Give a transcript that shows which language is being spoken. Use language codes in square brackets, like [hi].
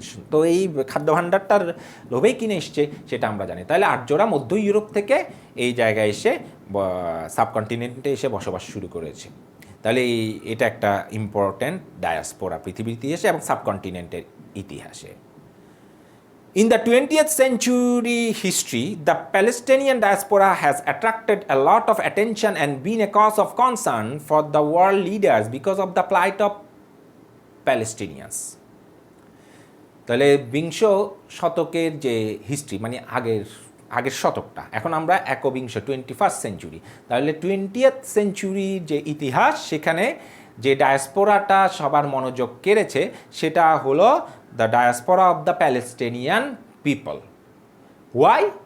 [bn] তো এই খাদ্য ভাণ্ডারটার লোভেই কিনে এসছে সেটা আমরা জানি। তাহলে আর্যরা মধ্য ইউরোপ থেকে এই জায়গায় এসে সাবকন্টিনেন্টে এসে বসবাস শুরু করেছে। তাহলে এটা একটা ইম্পর্ট্যান্ট ডায়াসপোরা পৃথিবীর ইতিহাসে এবং সাবকন্টিনেন্টের ইতিহাসে। [en] In the 20th century history, the Palestinian diaspora has attracted a lot of attention and been a cause of concern for the world leaders because of the plight of Palestinians. [bn] তাহলে বিংশ শতকের যে history, মানে আগের শতকটা, এখন আমরা একবিংশ 21st century, তাহলে 20th সেঞ্চুরির যে ইতিহাস, সেখানে যে ডায়াসপোরাটা সবার মনোযোগ কেড়েছে সেটা হলো [en] the diaspora of the Palestinian people. Why?